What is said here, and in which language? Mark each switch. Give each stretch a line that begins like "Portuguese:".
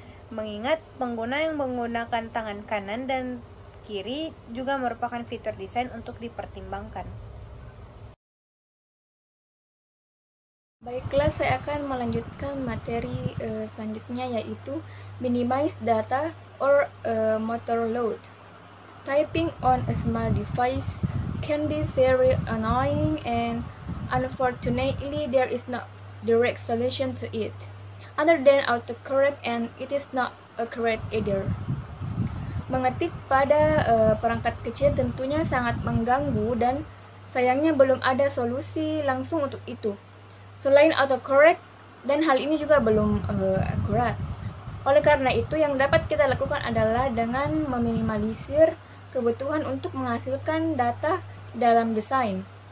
Indonesian: Mengingat pengguna yang menggunakan tangan kanan dan kiri juga merupakan fitur desain untuk dipertimbangkan. Baiklah, saya akan melanjutkan materi selanjutnya, yaitu
English: minimize data or motor load. Typing on a smart device can be very annoying, and unfortunately there is no direct solution to it other than autocorrect, and it is not accurate either.
Indonesian: Mengetik pada perangkat kecil tentunya sangat mengganggu, dan sayangnya belum ada solusi langsung untuk itu selain autocorrect, dan hal ini juga belum akurat. Oleh karena itu, yang dapat kita lakukan adalah dengan meminimalisir kebutuhan untuk menghasilkan data dalam desain.